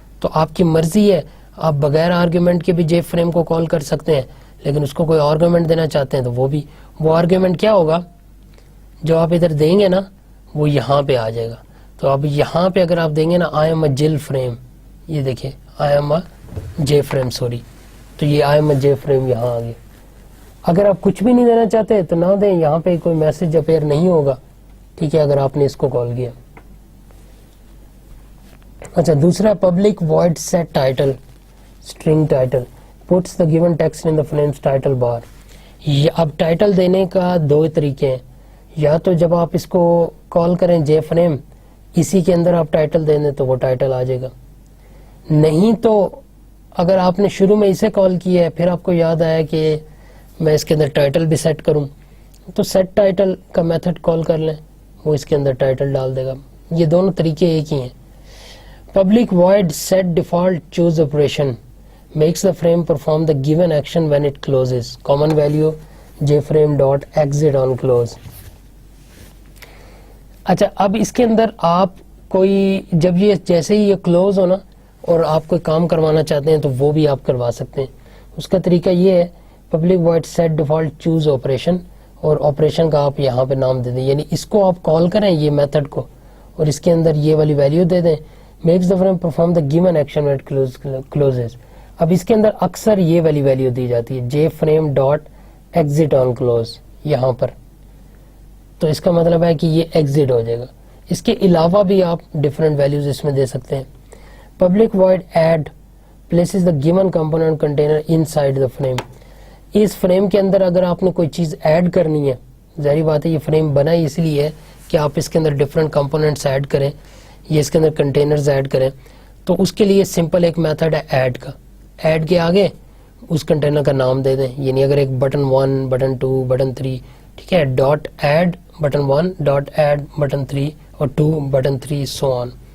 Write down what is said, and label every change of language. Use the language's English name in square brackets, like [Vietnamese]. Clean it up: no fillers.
[Urdu] تو آپ کی مرضی ہے, آپ بغیر آرگیومنٹ کے بھی جے فریم کو کال کر سکتے ہیں, لیکن اس کو کوئی آرگیومنٹ دینا چاہتے ہیں تو وہ آرگیومنٹ کیا ہوگا جو آپ ادھر دیں گے نا, وہ یہاں پہ آ جائے گا. تو اب یہاں پہ اگر آپ دیں گے نا آئی ایم اے جل فریم, یہ دیکھیں I am a J frame sorry. تو یہ I am a J frame یہاں آ گیا. اگر آپ کچھ بھی نہیں دینا چاہتے تو نہ دیں, یہاں پہ کوئی میسج اپیئر نہیں ہوگا, ٹھیک ہے, اگر آپ نے اس کو کال کیا. اچھا دوسرا [English] Public void set title string title puts the given text in the frame's title bar. [Urdu] اب ٹائٹل دینے کا دو طریقے ہیں, یا تو جب آپ اس کو کال کریں جے فریم, اسی کے اندر آپ ٹائٹل دیں دیں تو وہ ٹائٹل آ جائے گا. نہیں تو اگر آپ نے شروع میں اسے کال کیا ہے, پھر آپ کو یاد آیا کہ میں اس کے اندر ٹائٹل بھی سیٹ کروں, تو سیٹ ٹائٹل کا میتھڈ کال کر لیں, وہ اس کے اندر ٹائٹل ڈال دے گا. یہ دونوں طریقے ایک ہی ہیں. [English] Public void set default choose operation makes the frame perform the given action when it closes. Common value jframe dot exit on close. [Urdu] اچھا اب اس کے اندر آپ کوئی جب یہ جیسے ہی یہ کلوز ہونا اور آپ کوئی کام کروانا چاہتے ہیں تو وہ بھی آپ کروا سکتے ہیں. اس کا طریقہ یہ ہے public void set default choose operation, اور آپریشن کا آپ یہاں پہ نام دے دیں, یعنی اس کو آپ کال کریں یہ میتھڈ کو, اور اس کے اندر یہ والی ویلیو دے دیں, [English] makes the frame perform the given action when it closes. [Urdu] اب اس کے اندر اکثر یہ والی ویلیو دی جاتی ہے جے frame dot exist on close یہاں پر, تو اس کا مطلب ہے کہ یہ ایگزٹ ہو جائے گا. اس کے علاوہ بھی آپ ڈفرینٹ ویلیوز اس میں دے سکتے ہیں. [English] Public void add places the given component container inside the frame. [Urdu] اس frame کے اندر اگر آپ نے کوئی چیز ایڈ کرنی ہے, ظاہری بات ہے یہ فریم بنا ہی اس لیے ہے کہ آپ اس کے اندر ڈفرینٹ کمپوننٹس ایڈ کریں, یہ اس کے اندر کنٹینرز ایڈ کریں, تو اس کے لیے سمپل ایک میتھڈ ہے ایڈ کا. ایڈ کے آگے اس کنٹینر کا نام دے دیں, یعنی اگر ایک بٹن 1 بٹن 2 بٹن 3, ٹھیک ہے, dot add button 1 dot add button 3 اور 2 بٹن 3 سو آن.